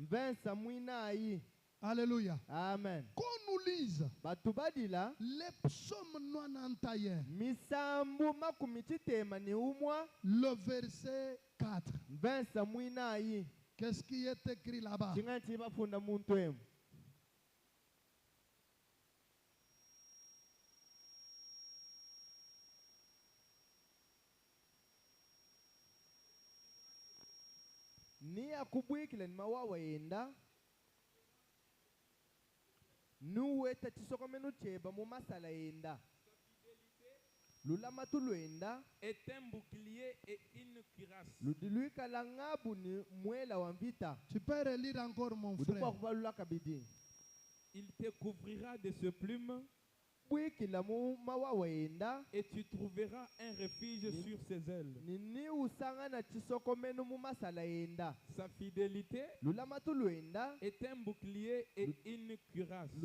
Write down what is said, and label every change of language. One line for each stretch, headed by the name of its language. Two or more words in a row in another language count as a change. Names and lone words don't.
French: Alléluia. Amen. Qu'on nous lise le psaume 91. Le verset 4. Qu'est-ce qui est écrit là-bas?
Lunda: Ni akubwikile ni mawawa yenda nuweta chisokomenu cheba mu masala yenda lulama tulwenda
French: est un bouclier et une cuirasse.
Lunda: Ludiluika la ngabu ni mwela wa vita.
French: Tu peux relire encore mon frère. Il te couvrira de ses plumes et tu trouveras un refuge sur ses ailes. Sa fidélité est un bouclier et une cuirasse.